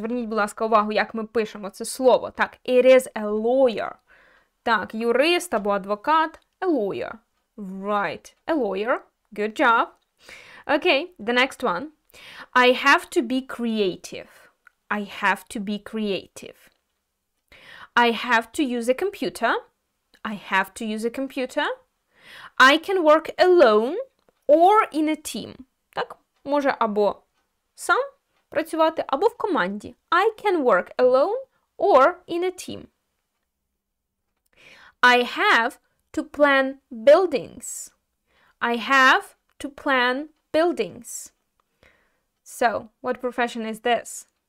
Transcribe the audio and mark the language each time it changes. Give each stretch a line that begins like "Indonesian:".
Ukrainian: Зверніть, будь ласка, увагу, як ми пишемо це слово. Так,
English: it is a lawyer.
Ukrainian: Так, юрист або адвокат.
English: A lawyer. Right. A lawyer. Good job. Okay, the next one. I have to be creative. I have to be creative. I have to use a computer. I have to use a computer. I can work alone or in a team.
Ukrainian: Так, може або сам працювати, або в команді.
English: I can work alone or in a team. I have to plan buildings. I have to plan buildings. So, what profession is this?